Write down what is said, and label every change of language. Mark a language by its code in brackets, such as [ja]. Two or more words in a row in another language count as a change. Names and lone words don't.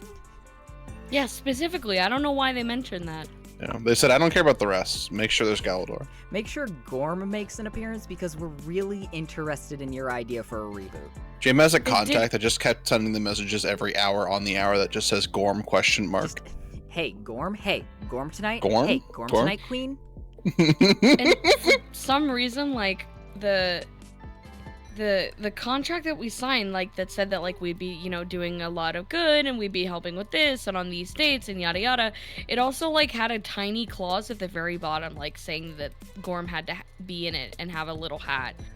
[en] Yeah, specifically. I don't know why they mentioned that. Yeah, they said, I don't care about the rest. Make sure there's Galador. make sure Gorm makes an appearance because we're really interested in your idea for a reboot. Jim has a did- contact that just kept sending the messages every hour on the hour that just says Gorm ? Just, hey, Gorm. Hey, Gorm tonight. Gorm? Hey, Gorm Gorm? tonight, Queen. And for some reason, like, the contract that we signed, like, that said that, like, we'd be, you know, doing a lot of good and we'd be helping with this and on these dates and yada yada, it also, like, had a tiny clause at the very bottom, like, saying that Gorm had to be in it and have a little hat.